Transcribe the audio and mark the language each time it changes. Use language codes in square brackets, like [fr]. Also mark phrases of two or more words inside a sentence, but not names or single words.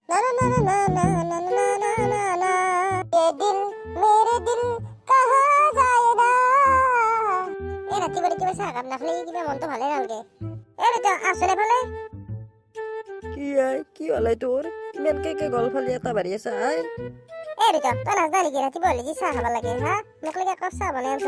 [hi] ना ना ना ना ना ना ना ना ना ना ये दिल मेरे दिल कहाँ जाए ना [as] এই ৰাতিপুৱা ৰাতিপুৱা চাহ কাপ নাখালে কিবা মনটো ভালে নালাগে এই বেটা আছলে ভালে কি হলাই তোৰ ইমানকে গল ফালি এটা বাঢ়ি আছে আই এই বেটা তই নাজনা নেকি ৰাতিপুৱা হ'লে যি চাহ খাব লাগে হা মোক লাগে একাপ চাহ বনাই আনচোন